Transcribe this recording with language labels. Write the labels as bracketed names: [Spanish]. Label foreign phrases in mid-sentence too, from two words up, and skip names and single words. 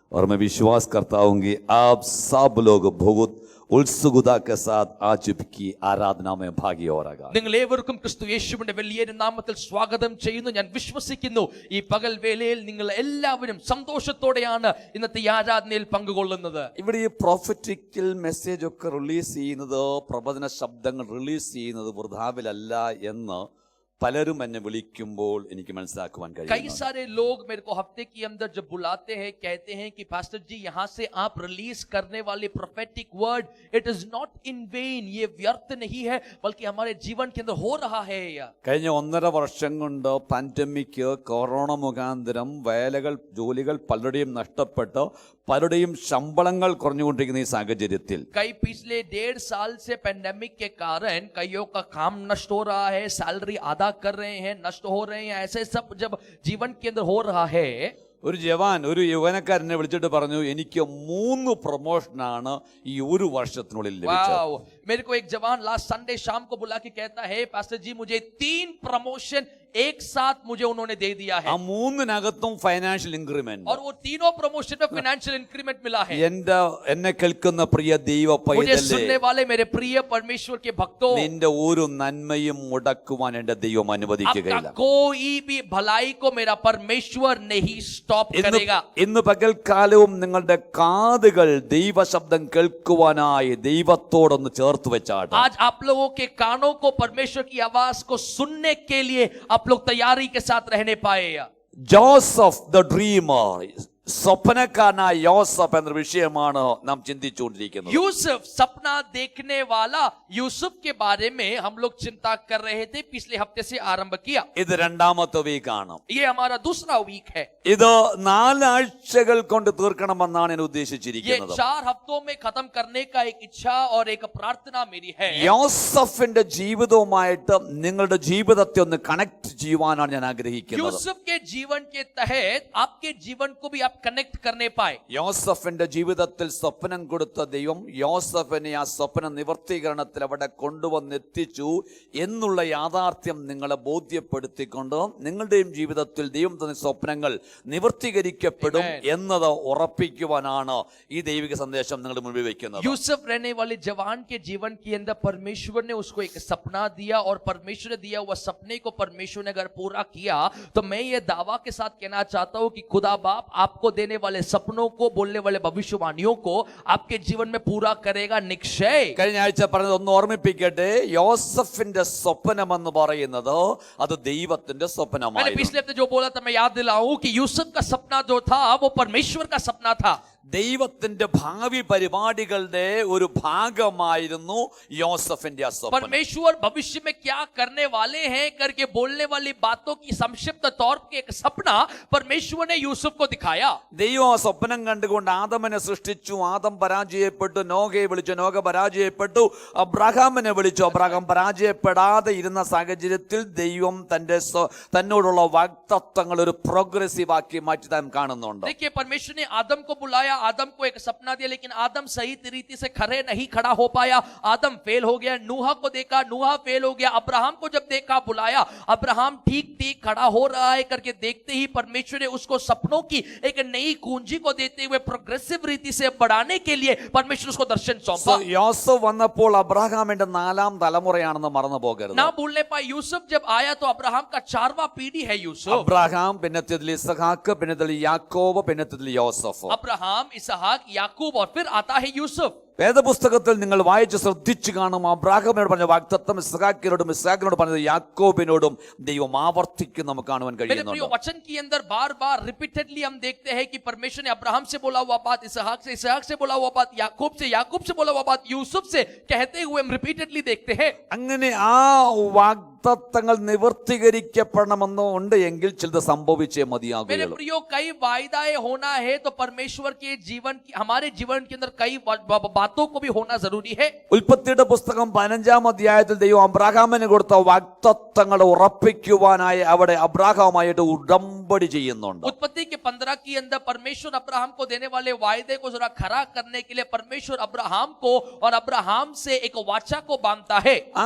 [Hindi] और मैं विश्वास करता हूं कि आप सब लोग बहुत उत्सुकता के साथ आज की ആരാധന में भागी होगा. [Malayalam] നിങ്ങൾ ഏവർക്കും ക്രിസ്തു യേശുവിന്റെ വലിയ നാമത്തിൽ സ്വാഗതം ചെയ്യുന്നു. ഞാൻ വിശ്വസിക്കുന്നു ഈ പകൽ വേളയിൽ നിങ്ങൾ എല്ലാവരും സന്തോഷത്തോടെയാണ് ഇന്നത്തെ ആരാധനയിൽ പങ്കുകൊള്ളുന്നത്. ഇവിടെ ഈ [English] prophetical message [Malayalam] ഒക്കെ റിലീസ് ചെയ്യുന്നത്, പ്രവചന ശബ്ദങ്ങൾ റിലീസ് ചെയ്യുന്നത് വൃഥാവിലല്ല എന്ന് പലരും എന്നെ വിളിക്കുമ്പോൾ എനിക്ക് മനസ്സിലാക്കുവാൻ കഴിയും. [Hindi] कई सारे लोग मेरे को हफ्ते के अंदर जब बुलाते हैं कहते हैं कि पास्टर जी यहाँ से आप रिलीज करने वाले [English] prophetic word it is not in vain, [Hindi] ये व्यर्थ नहीं है बल्कि हमारे जीवन के अंदर हो रहा है. [Malayalam] കഴിഞ്ഞ 1.5 വർഷം കൊണ്ട് പാൻഡമിക്, കൊറോണ മുഖാന്തരം വേലകൾ, ജോലികൾ പലരുടെയും നഷ്ടപ്പെട്ട് പലരുടെയും ശമ്പളങ്ങൾ കുറഞ്ഞുകൊണ്ടിരിക്കുന്ന ഈ സാഹചര്യത്തിൽ [Hindi] कई पिछले 1.5 साल से पेंडेमिक के कारण कईयों का काम नष्ट हो रहा है, सैलरी आधा कर रहे हैं, नष्ट हो रहे हैं. ऐसे सब जब जीवन के अंदर हो रहा है, [Malayalam] ഒരു ജവാൻ, ഒരു യൗവനക്കാരനെ വിളിച്ചിട്ട് പറഞ്ഞു, എനിക്ക് 3 പ്രൊമോഷനാണ് ഈ ഒരു വർഷത്തിനുള്ളിൽ ലഭിച്ചത്. [Hindi] मेरे को एक जवान [English] last Sunday [Hindi] शाम को बुला के कहता है, पास्टर जी मुझे 3 प्रमोशन एक साथ मुझे उन्होंने दे दिया है. [Malayalam] ആ 3-നകത്തും [English] financial increment. [Hindi] और वो तीनों प्रमोशन में [English] financial increment [Hindi] मिला है. [Malayalam] എന്നെ കേൾക്കുന്ന പ്രിയ ദൈവ [Hindi] मुझे [Malayalam] പൈതലേ, [Hindi] सुनने वाले मेरे प्रिय परमेश्वर के भक्तों, [Malayalam] നിന്റെ ഒരു നന്മയും മുടക്കുവാൻ എന്റെ ദൈവം അനുവദിക്കുകയില്ല. [Hindi] आपका कोई भी भलाई को मेरा परमेश्वर नहीं स्टॉप करेगा. [Malayalam] ഇന്ന് പകൽക്കാലവും നിങ്ങളുടെ കാതുകൾ ദൈവശബ്ദം കേൾക്കുവാനായി ദൈവത്തോടൊന്ന് ചേർത്ത് വെച്ചാട്ടെ. [Hindi] आज आप लोगों के कानों को परमेश्वर की आवाज को सुनने के लिए आप लोग तैयारी के साथ रहने पाए. [English] Joseph the Dreamer, [Malayalam] സ്വപ്നക്കാരനായ യോസഫ് എന്ന വിഷയമാണ് നാം ചിന്തിച്ചുകൊണ്ടിരിക്കുന്നത്. [Hindi] यूसुफ, सपना देखने वाला यूसुफ के बारे में हम लोग चिंता कर रहे थे. पिछले हफ्ते से आरंभ किया. [Malayalam] ഇത് രണ്ടാമത്തെ വീക്കാണ്. [Hindi] ये हमारा दूसरा वीक है. [Malayalam] ഇത് 4 ആഴ്ചകൾ കൊണ്ട് തീർക്കണമെന്നാണ് ഞാൻ [Hindi] ये [Malayalam] ഉദ്ദേശിച്ചിരിക്കുന്നത്. [Hindi] 4 हफ्तों में खत्म करने का एक इच्छा और एक प्रार्थना मेरी है. [Malayalam] യോസഫിന്റെ ജീവിതവുമായിട്ട് നിങ്ങളുടെ ജീവിതത്തെ ഒന്ന് കണക്ട് ചെയ്യുവാനാണ് ഞാൻ ആഗ്രഹിക്കുന്നത്. [Hindi] यूसुफ के जीवन के तहत आपके जीवन को भी आप कनेक्ट करने पाए. [Malayalam] യോസഫിന്റെ ജീവിതത്തിൽ സ്വപ്നം കൊടുത്ത ദൈവം യോസഫിനെ ആ സ്വപ്ന നിവർത്തീകരണത്തിൽ അവിടെ കൊണ്ടുവന്നെത്തിച്ചു എന്നുള്ള യാഥാർത്ഥ്യം നിങ്ങളെ ബോധ്യപ്പെടുത്തിക്കൊണ്ട് നിങ്ങളുടെയും ജീവിതത്തിൽ ദൈവം തന്ന സ്വപ്നങ്ങൾ നിവർത്തീകരിക്കപ്പെടും എന്നത് ഉറപ്പിക്കുവാനാണ് ഈ ദൈവിക സന്ദേശം നിങ്ങളുടെ മുൻപിൽ വെക്കുന്നത്. [Hindi] यूसुफ रहने वाले जवान के जीवन के अंदर परमेश्वर ने उसको एक सपना दिया और परमेश्वर ने दिया हुआ सपने को परमेश्वर ने अगर पूरा किया तो मैं ये दावा के साथ कहना चाहता हूं कि खुदा बाप आपको देने वाले सपनों को, बोलने वाले भविष्यवाणियों को आपके जीवन में पूरा करेगा निश्चय. [Malayalam] കഴിഞ്ഞ ആഴ്ച പറഞ്ഞത് ഒന്ന് ഓർമ്മിപ്പിക്കട്ടെ, യോസഫിന്റെ സ്വപ്നമെന്ന് പറയുന്നത് അത് ദൈവത്തിന്റെ [Hindi] मैंने [Malayalam] സ്വപ്നമായിരുന്നു. [Hindi] पिछले हफ्ते जो बोला था मैं याद दिलाऊं कि यूसुफ का सपना जो था वो परमेश्वर का सपना था. [Malayalam] ദൈവത്തിന്റെ ഭാവി പരിപാടികളുടെ ഒരു ഭാഗമായിരുന്നു യോസഫിന്റെ ആ സ്വപ്നം. [Hindi] परमेश्वर भविष्य में क्या करने वाले हैं करके बोलने वाली बातों की संक्षिप्त तौर पे एक सपना परमेश्वर ने यूसुफ को दिखाया. [Malayalam] ദൈവം ആ സ്വപ്നം കണ്ടുകൊണ്ട് ആദമിനെ സൃഷ്ടിച്ചു. ആദം പരാജയപ്പെട്ടു. നോഹയെ വിളിച്ചു. നോഹ പരാജയപ്പെട്ടു. അബ്രഹാമിനെ വിളിച്ചു. അബ്രഹാം പരാജയപ്പെടാതെ ഇരുന്ന സാഹചര്യത്തിൽ ദൈവം തന്നോടുള്ള വാഗ്ദത്തങ്ങൾ ഒരു പ്രോഗ്രസീവ് ആക്കി മാറ്റി താൻ കാണുന്നുണ്ട്. [Hindi] देखिए, परमेश्वर ने आदम को बुलाया, आदम को एक सपना दिया, लेकिन आदम सही तरीके से खड़े नहीं खड़ा हो पाया. आदम फेल हो गया. नूहा को देखा, नूहा फेल हो गया. अब्राहम को जब देखा, बुलाया, अब्राहम ठीक ठीक खड़ा हो रहा है करके देखते ही परमेश्वर ने उसको सपनों की एक नई कुंजी को देते हुए प्रोग्रेसिव रीति से बढ़ाने के लिए परमेश्वर उसको दर्शन सौंपा. [Malayalam] യോസഫ് വന്നപ്പോൾ അബ്രഹാമിന്റെ 4ാം തലമുറയാണെന്ന് മറന്നു പോകരുത്. [Hindi] ना भूलने पाए, यूसुफ जब आया तो अब्राहम का 4वां पीढ़ी है यूसुफ. [Malayalam] അബ്രഹാം, പിന്നത്തേതിൽ ഇസ്ഹാക്ക്, പിന്നത്തേതിൽ യാക്കോബ്, പിന്നത്തേതിൽ യോസഫ്. [Hindi] अब्राहम, इसहाक, याकूब और फिर आता है यूसुफ. [Malayalam] വേദപുസ്തകത്തിൽ നിങ്ങൾ വായിച്ച് ശ്രദ്ധിച്ചു കാണും, അബ്രാഹാമിനോട് പറഞ്ഞ വാഗ്ദത്തം ഇസ്ഹാക്കിനോടും ഇസ്ഹാക്കിനോട് പറഞ്ഞത് യാക്കോബിനോടും ദൈവം ആവർത്തിക്കും നമുക്ക് കാണുവാൻ കഴിയുന്നുണ്ട്. [Hindi] वचन के अंदर बार बार रिपीटेडली हम देखते हैं कि परमेश्वर ने अब्राहम से बोला हुआ बात इसहाक से बोला हुआ बात याकूब से बोला हुआ बात यूसुफ से कहते हुए हम रिपीटेडली देखते हैं. [Malayalam] അങ്ങനെ ആ വാഗ്ദത്തങ്ങൾ നിവർത്തീകരിക്കപ്പെടണമെന്ന് ഉണ്ട് എങ്കിൽ ചിലത് സംഭവിച്ചേ [Hindi] मेरे [Malayalam] മതിയാകുകയുള്ളൂ. [Hindi] प्रियो, कई वायदाएं होना है तो परमेश्वर के जीवन की, हमारे जीवन के अंदर कई बातों को भी होना जरूरी है. [Malayalam] ഉൽപ്പത്തിയുടെ പുസ്തകം 15ാം അധ്യായത്തിൽ ദൈവം അബ്രാഹാമിന് കൊടുത്ത വാഗ്ദത്തങ്ങൾ ഉറപ്പിക്കുവാനായി അവിടെ അബ്രാഹാമായിട്ട് ഉടമ്പടി ചെയ്യുന്നുണ്ട്. [Hindi] उत्पत्ति के 15 के अंदर परमेश्वर अब्राहम को देने वाले वायदे को जरा खरा करने के लिए परमेश्वर अब्राहम को और अब्राहम से एक वाचा को बांधता है.